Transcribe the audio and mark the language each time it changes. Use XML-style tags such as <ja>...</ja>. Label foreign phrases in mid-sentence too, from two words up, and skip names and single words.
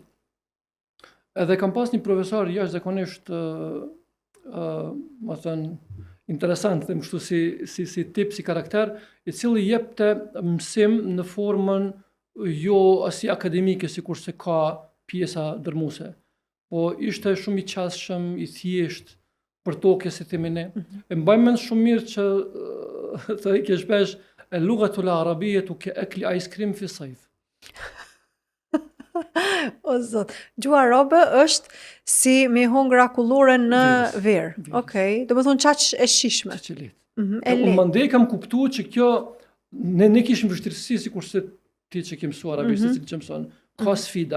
<sq>Edhe kam pas një profesor jashtëzakonisht, më thënë, interesant, them kështu si tip, si karakter, i cili jepte mësim në formën jo asi akademike, si kurse ka pjesa dërmuese. Po ishte shumë i qasshëm, i thjesht, për toke, si themi ne. E mbaj mend shumë mirë që të ke shpesh</sq> <ar>اللغة العربية كأكل</ar> <en>ice cream</en> <ar>في صيف.</ar> <sq>O zot, gjuha arabe është si me hongër akullore në verë. Okej, do të thonë çaq e shishme. Çaq e lehtë. Unë mandej kam kuptuar që kjo ne kishim vështirësi, sikurse ti që ke mësuar arabisht, se që mëson, ka sfida.</sq>